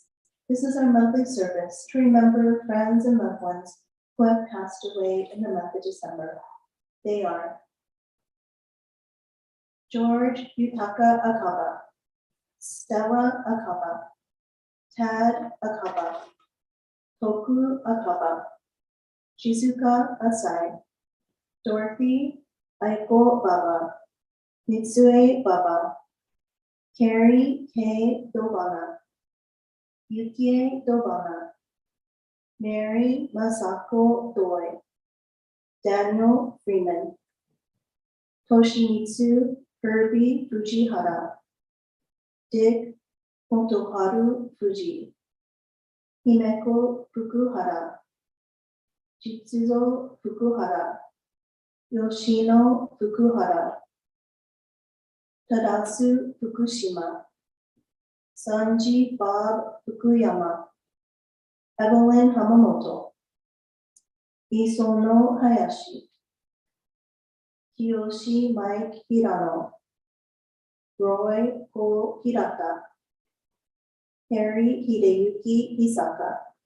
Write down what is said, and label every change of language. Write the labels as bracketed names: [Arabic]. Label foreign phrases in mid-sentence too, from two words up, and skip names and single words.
[English] This is our monthly service to remember friends and loved ones who have passed away in the month of December. They are George Yutaka Akaba, Stella Akaba, Tad Akaba, Toku Akaba, Shizuka Asai, Dorothy Aiko Baba, Mitsue Baba, Carrie K. Dobana, Yukie Dobana, Mary Masako Doi, Daniel Freeman, Toshimitsu Herbie Fujihara, Dick Motoharu Fuji, Himeko Fukuhara, Jitsuzo Fukuhara, Yoshino Fukuhara, Tadasu Fukushima, Sanji Bob Fukuyama, Evelyn Hamamoto, Isono Hayashi, Kiyoshi Mike Hirano, Roy Ko Hirata, Harry Hideyuki Hisaka,